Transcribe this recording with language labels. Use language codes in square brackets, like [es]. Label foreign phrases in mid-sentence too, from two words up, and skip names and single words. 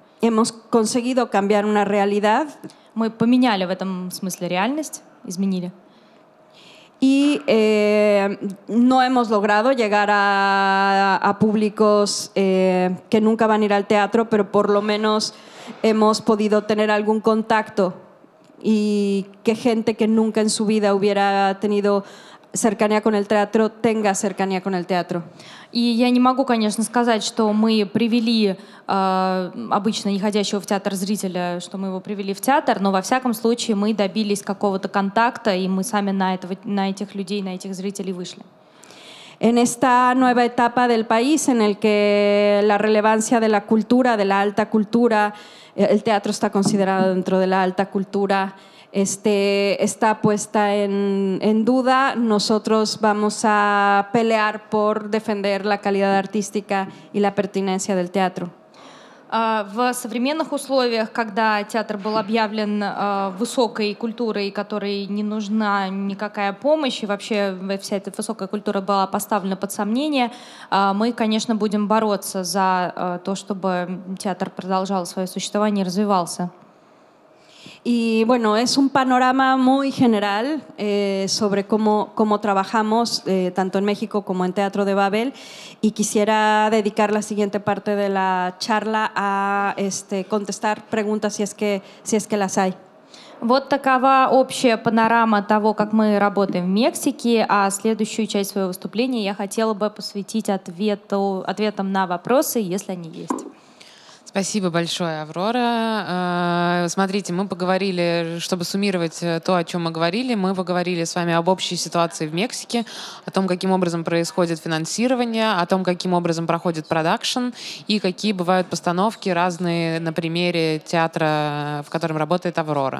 [es] Hemos conseguido cambiar una realidad. [ru] Мы поменяли в этом смысле реальность, изменили. [es] Y no hemos logrado llegar a públicos que nunca van a ir al teatro, pero por lo menos hemos podido tener algún contacto y que gente que nunca en su vida hubiera tenido cercanía con el teatro tenga cercanía con el teatro. [ru] И я не могу, конечно, сказать, что мы привели обычно не ходящего в театр зрителя, что мы его привели в театр, но во всяком случае мы добились какого-то контакта, и мы сами на этих людей, на этих зрителей вышли. [es] En esta nueva etapa del país en el que la relevancia de la cultura, de la alta cultura, el teatro está considerado dentro de la alta cultura, está puesta en duda, nosotros vamos a pelear por defender la calidad artística y la pertinencia del teatro. [ru] В современных условиях, когда театр был объявлен высокой культурой, которой не нужна никакая помощь, и вообще вся эта высокая культура была поставлена под сомнение, мы, конечно, будем бороться за то, чтобы театр продолжал свое существование и развивался. [es] Y bueno, es un panorama muy general sobre cómo trabajamos tanto en México como en Teatro de Babel, y quisiera dedicar la siguiente parte de la charla a contestar preguntas si es que las hay. [ru] Вот такова общая панорама того, как мы работаем в Мексике, а следующую часть своего выступления я хотела бы посвятить ответам на вопросы, если они есть. Спасибо большое, Аврора. Смотрите, мы поговорили, чтобы суммировать то, о чем мы говорили, мы поговорили с вами об общей ситуации в Мексике, о том, каким образом происходит финансирование, о том, каким образом проходит продакшн и какие бывают постановки разные на примере театра, в котором работает Аврора.